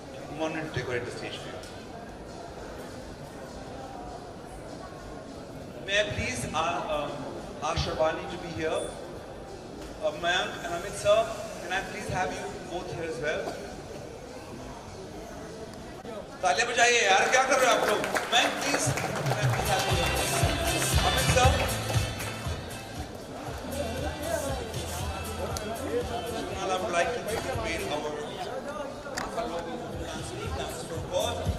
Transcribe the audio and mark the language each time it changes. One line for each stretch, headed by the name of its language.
English: We wanted to decorate the stage for you. May I please ask Shabani to be here? Mayank and Amit sir, can I please have you both here as well?
Hindi: तालियां बजाइए यार, क्या कर रहे हो आप लोग?
English: Mayank please, can I please have you here? Amit sir. Now I would like to decorate our logo dance week, dance for God.